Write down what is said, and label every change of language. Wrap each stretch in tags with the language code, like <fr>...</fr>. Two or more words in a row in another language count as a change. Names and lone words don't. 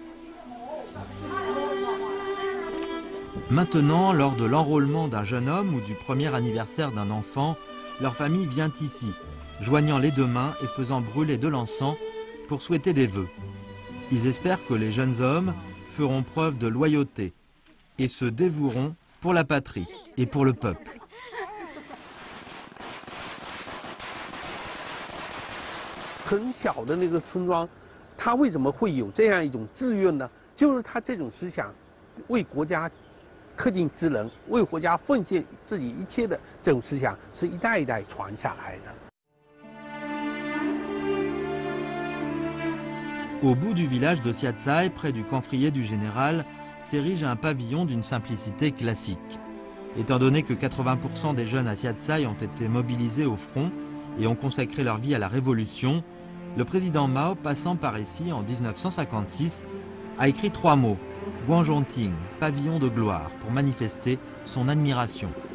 <fr>Maintenant, lors de l'enrôlement d'un jeune homme ou du premier anniversaire d'un enfant, leur famille vient ici, joignant les deux mains et faisant brûler de l'encens pour souhaiter des vœux. Ils espèrent que les jeunes hommes feront preuve de loyauté et se dévoueront pour la patrie et pour le peuple.</fr> <zh>很小的那个村庄，他为什么会有这样一种志愿呢？就是他这种思想，为国家恪尽职能，为国家奉献自己一切的这种思想，是一代一代传下来的。</zh> <fr>Au bout du village de Siatsai, près du camphrier du général, s'érige un pavillon d'une simplicité classique. Étant donné que 80% des jeunes à Siatsai ont été mobilisés au front et ont consacré leur vie à la révolution, le président Mao, passant par ici en 1956, a écrit 3 mots, Guangzhongting, pavillon de gloire, pour manifester son admiration.</fr>